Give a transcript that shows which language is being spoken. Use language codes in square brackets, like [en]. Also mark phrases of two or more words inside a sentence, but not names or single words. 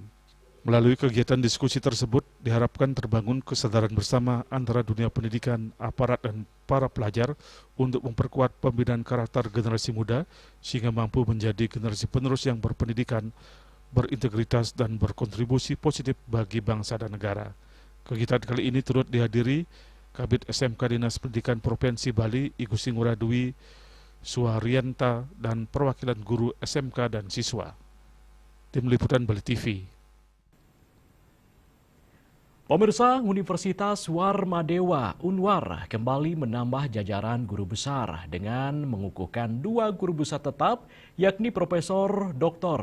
[id] Melalui kegiatan diskusi tersebut, diharapkan terbangun kesadaran bersama antara dunia pendidikan, aparat, dan para pelajar untuk memperkuat pembinaan karakter generasi muda sehingga mampu menjadi generasi penerus yang berpendidikan, berintegritas, dan berkontribusi positif bagi bangsa dan negara. Kegiatan kali ini turut dihadiri Kabid SMK Dinas Pendidikan Provinsi Bali, I Gusti Ngurah Dwi Suharyanta, dan perwakilan guru SMK dan siswa. Tim Liputan Bali TV. Pemirsa, Universitas Warmadewa Unwar kembali menambah jajaran guru besar dengan mengukuhkan 2 guru besar tetap, yakni Profesor Dr.